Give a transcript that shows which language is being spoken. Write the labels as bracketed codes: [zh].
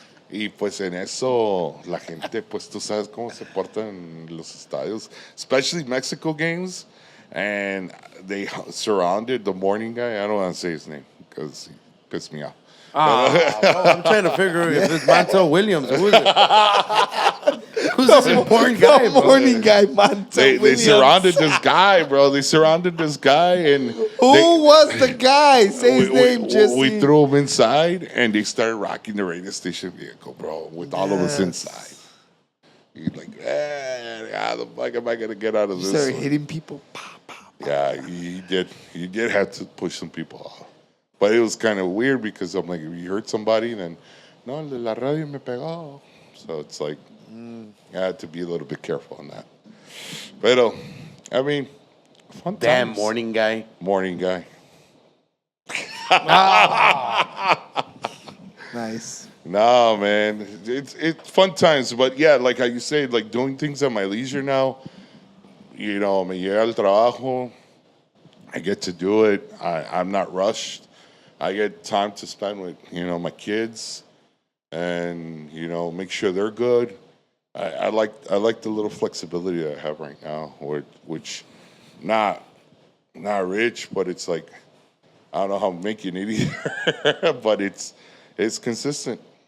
[es] Y pues en eso la gente, pues tú sabes cómo se portan en los estadios, [en] especially Mexico games. And they surrounded the morning guy. I don't want to say his name because he pissed me off. I'm trying to figure if it's Montel Williams. Who is it? Who's this important guy, bro? Morning guy, man. They surrounded this guy, bro. They surrounded this guy, and Who was the guy? Say his name, Jesse. we threw him inside, and they started rocking the radio station vehicle, bro, with all of us inside. He's like, how the fuck am I gonna get out of this? Started one? hitting people. Yeah, he did. He did have to push some people off, but it was kind of weird because I'm like, if you hurt somebody, then [es] no, el de la radio me pegó. [en] So it's like, I had to be a little bit careful on that. But I mean, fun Damn times. morning guy. Morning guy. Nice. No, man, it's fun times. But yeah, like how you say, like doing things at my leisure now. You know, [es] me llega al trabajo. [en] I get to do it. I'm not rushed. I get time to spend with my kids, and make sure they're good. I like the little flexibility that I have right now, which not rich, but it's like I don't know how I'm making it either, but it's consistent.